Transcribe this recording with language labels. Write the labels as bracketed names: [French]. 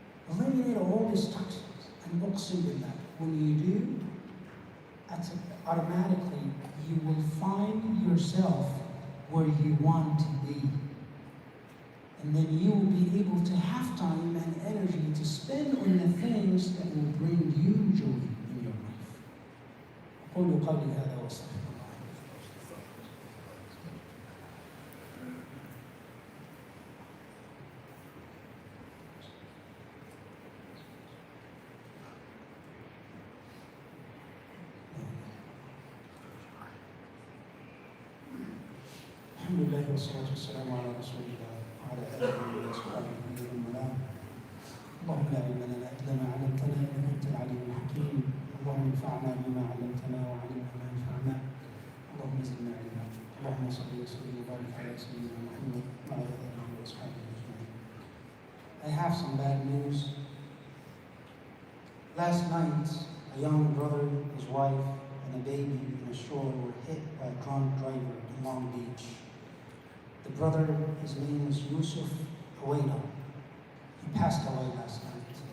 [English] Eliminate all these toxins and uqsim billah. When you do, automatically you will find yourself where you want to be. And then you will be able to have time and energy to spend on the things that will bring you joy in your life. [Arabic] أقول قولي هذا وأستغفر الله. الحمد لله والصلاة والسلام على رسول الله وعلى آله وصحبه ومن والاه. اللهم لا علم لنا إلا ما علمتنا إنك أنت العليم الحكيم. اللهم انفعنا بما علمتنا وعلمنا ما ينفعنا. اللهم زدنا علما. اللهم صل وسلم وبارك على سيدنا محمد وعلى آله وصحبه أجمعين. [English] I have some bad news. Last night, a young brother, his wife, and a baby in a stroller were hit by a drunk driver in Long Beach. The brother, his name was Yusuf Aweda. He passed away last night.